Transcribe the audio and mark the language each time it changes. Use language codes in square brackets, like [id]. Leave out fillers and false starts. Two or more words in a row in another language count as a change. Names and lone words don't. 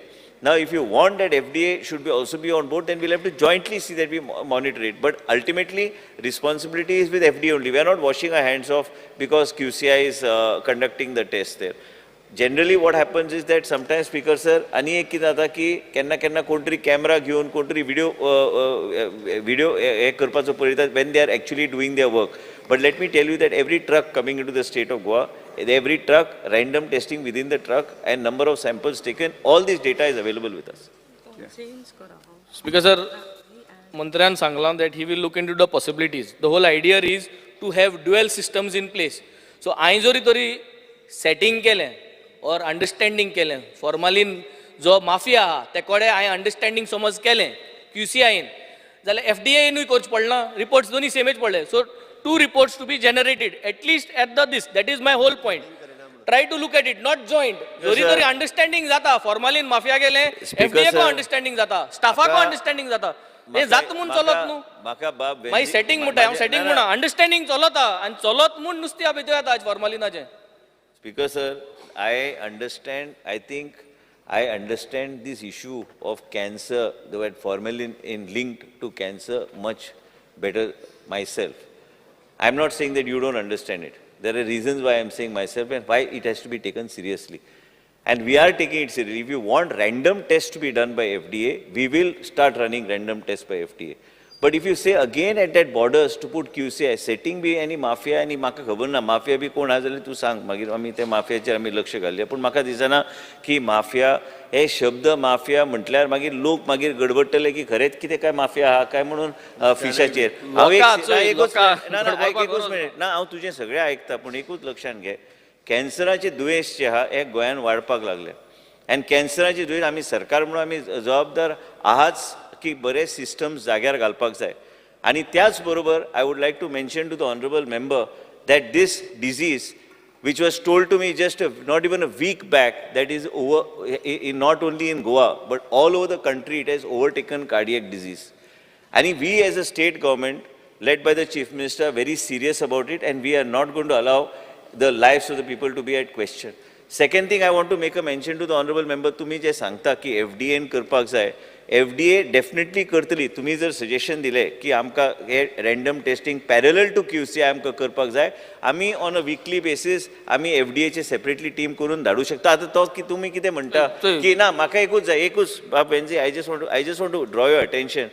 [en] Now, if you want that FDA should also be on board, then we'll have to jointly see that we monitor it. But ultimately, responsibility is with FDA only. We are not washing our hands off because QCI is conducting the test there. Generally, what happens is that sometimes speaker sir, [kok] ani ek कितें जाता की केन्ना कोण तरी कॅमेरा घेवन कोण तरी video हे करपाचो पळयतात [en] when they are actually doing their work. But let me tell you that every truck coming into the state of Goa, every truck, random testing within the truck and number of samples taken, all this data is available with us. Speaker sir, [kok] मंत्र्यान सांगलां [en] that he will look into the possibilities. The whole idea is to have dual systems in place. [kok] So हांवें जरी तरी setting केलें or understanding केलें, formalin जो माफिया आहा ते कोडे हांवें अंडरस्टँडिंग समज केलें QCIन, जाल्यार FDAनूय करचें पडना, रिपोर्ट्स दोनी सेमच पडले. [en] So 2 reports to be generated, at least at the this. That is my whole point. Try to look at it, not joint. [kok] जरी तरी अंडरस्टँडिंग जाता, फॉर्मालिन माफिया गेले, FDA को अंडरस्टँडिंग जाता, स्टाफा को अंडरस्टँडिंग जाता. हे जात म्हूण चलत न्हू. म्हाका बाब मागीर सेटिंग म्हणटा, हांव सेटिंग म्हणा, अंडरस्टँडिंग चलता आनी चलत म्हूण नुस्तें भितर येता आज फॉर्मालिनाचें. [en] Speaker sir, I understand this issue of cancer, the word formalin linked to cancer much better myself. I'm not saying that you don't understand it. There are reasons why I'm saying myself and why it has to be taken seriously. And we are taking it seriously. If you want random tests to be done by FDA, we will start running random tests by FDA. But if you say again at that borders to put QCI, setting be any mafia, any [kok] म्हाका खबर ना माफिया बी कोण आहा जाल्यार तूं सांग, मागीर आमी ते माफियाचेर आमी लक्ष घालया. पूण म्हाका दिसना की माफिया हे शब्द माफिया म्हटल्यार मागीर लोक मागीर गडबडटले की खरेंच कितें काय माफिया आहा काय म्हणून फिशाचेर. हांव तुजें सगळें आयकता पूण एकूच लक्षांत घे, कॅन्सराचें दुयेंस जें आहा हें गोंयांत वाडपाक लागलें. आनी कॅन्सराचें दुयेंस आमी सरकार म्हणून आमी जबाबदार आहाच की बरे सिस्टम्स जाग्यार घालपाक जाय. आनी त्याच बरोबर [en] I would like to mention to the honourable member that this disease which was told to me just not even a week back, that is not only in Goa but all over the country, it has overtaken cardiac disease. And we as a state government led by the Chief Minister are very serious about it, and we are not going to allow the lives of the people to be at question. Second thing I want to make a mention to the honorable member, [kok] तुम्ही जे सांगता की FDA करपाक जाय, FDA डेफिनेटली करतली. तुम्ही जर सजेशन दिलें की आमकां हे [en] random testing parallel to [kok] QCI आमकां करपाक जाय, आमी [en] on a weekly basis [kok] आमी FDAचे सेपरेटली टीम करून धाडूं शकता. आतां तो की तुम्ही कितें म्हणटा की ना म्हाका एकूच जाय, एकूच बाब वेन्जी, [en] I just want to draw your attention.